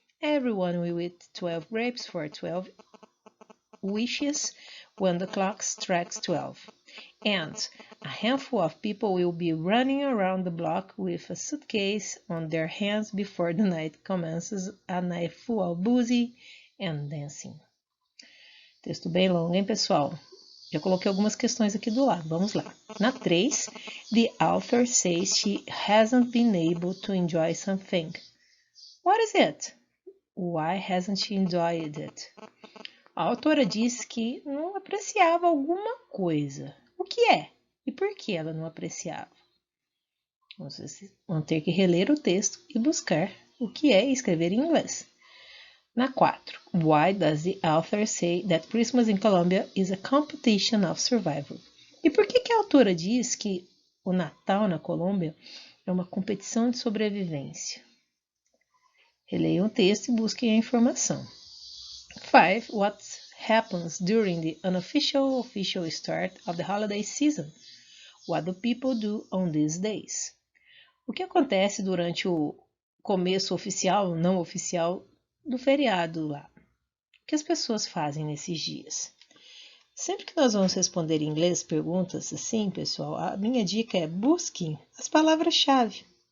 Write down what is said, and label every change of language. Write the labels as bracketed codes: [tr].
[en] Everyone will eat 12 grapes for 12 wishes when the clock strikes 12. And a handful of people will be running around the block with a suitcase on their hands before the night commences, a night full of boozy and dancing. [pt] Texto bem longo, hein, pessoal? Já coloquei algumas questões aqui do lado. Vamos lá. Na 3, [en] the author says she hasn't been able to enjoy something. What is it? Why hasn't she enjoyed it? [pt] A autora diz que não apreciava alguma coisa. O que é? E por que ela não apreciava? Vão ter que reler o texto e buscar o que é e escrever em inglês. Na 4, [en] why does the author say that Christmas in Colombia is a competition of survival? [pt] E por que a autora diz que o Natal na Colômbia é uma competição de sobrevivência? Releiam o texto e busquem a informação. 5. [en] What happens during the unofficial official start of the holiday season? What do people do on these days? [pt] O que acontece durante o começo oficial ou não oficial do feriado lá? O que as pessoas fazem nesses dias? Sempre que nós vamos responder em inglês perguntas assim, pessoal, a minha dica é busquem as palavras-chave.